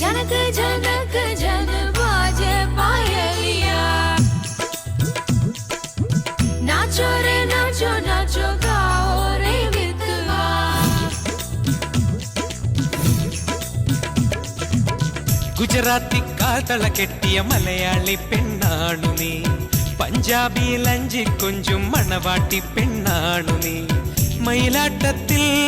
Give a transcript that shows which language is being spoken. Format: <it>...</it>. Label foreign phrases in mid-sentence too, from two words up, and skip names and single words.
<hi>झनक झन बाजे पायलिया नाचो रे नाचो नाचो गाओ रे विधवा</hi> <ml>ഗുജറാത്തി കാതള കെട്ടിയ മലയാളി പെണ്ണാണു നീ പഞ്ചാബി ലഞ്ചി കൊഞ്ചും മണവാട്ടി പെണ്ണാണു നീ മയിലാട്ടത്തിൽ</ml>